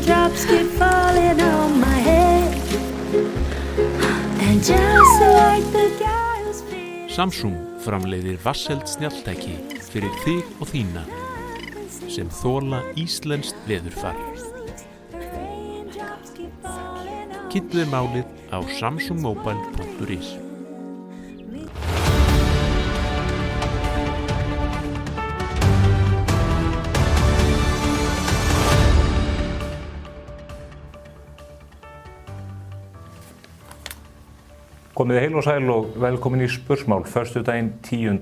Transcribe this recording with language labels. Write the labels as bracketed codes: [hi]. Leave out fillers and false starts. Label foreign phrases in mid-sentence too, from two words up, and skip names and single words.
[en] Raindrops keep falling on my head. And just like the guy who's feeling [is] Samsung framleiðir vatnseld snjalltæki fyrir þig og þína sem þola íslenskt veðurfar. Kynntu þér málið á samsungmobile.is. Komið heil og sæl og velkomin í Spursmál, föstudaginn 10.